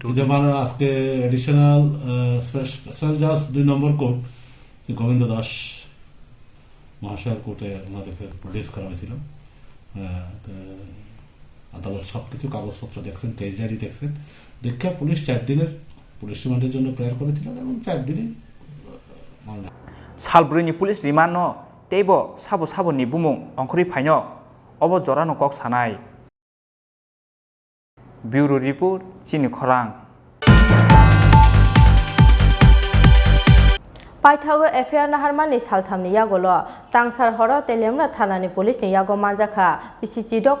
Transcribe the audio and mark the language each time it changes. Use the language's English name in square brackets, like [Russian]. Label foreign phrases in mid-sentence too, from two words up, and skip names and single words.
[Bangla] যে মানে আজকে [English] additional special judge [Bangla] 2 নম্বর কোর্ট শ্রী গোবিন্দ দাস মহাশয়ের কোর্টে ওনাদেরকে প্রডিউস করা হয়েছিল। আদালত সব কিছু কাগজপত্র দেখছেন, [English] case diary [Bangla] দেখছেন, দেখে পুলিশ 4 দিনের পুলিশ রিমান্ডের জন্য প্রেয়ার করেছিলেন এবং 4 দিনই মামলা। [Kok Borok] সালব্রুনি [English] police remand [Kok Borok] তেব সাবো সাবोनि बुमुं अंखरि फाइन अब जरानो कक सानाय। [English] bureau report [Kok Borok] चिनी खरांग। पाइथागो एफआईआर नाहारमानि सालथामनि यागोल तांसार हर तेलेमरा थानानि पुलिसनि यागो मानजाखा बिसिचि डक